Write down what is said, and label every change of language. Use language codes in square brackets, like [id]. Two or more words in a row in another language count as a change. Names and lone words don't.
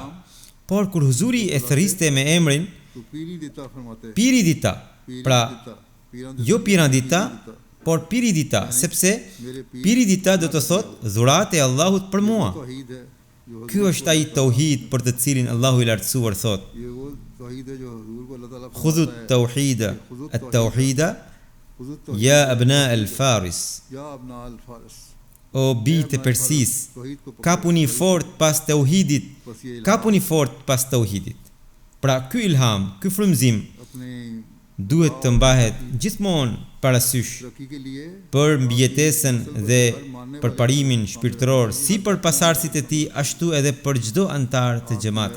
[sq] Por kur Huzuri e thërriste me emrin Piridita, pra jo Pirandita, por Piridita, sepse Piridita do të thot dhurat e Allahut për mua. Ky është ai tauhid për të cilin Allahu i lartësuar thot: [ar] خذوا التوحيد، التوحيد يا أبناء الفارس. [sq] O bijtë e Persis, kapuni fort pas tauhidit, kapuni fort pas tauhidit. Pra ky ilham, ky frymëzim duhet të mbahet gjithmonë parasysh për mbijetesën dhe për parimin shpirtëror, si për pasardhësit e tij, ashtu edhe për çdo antar të xhamatit.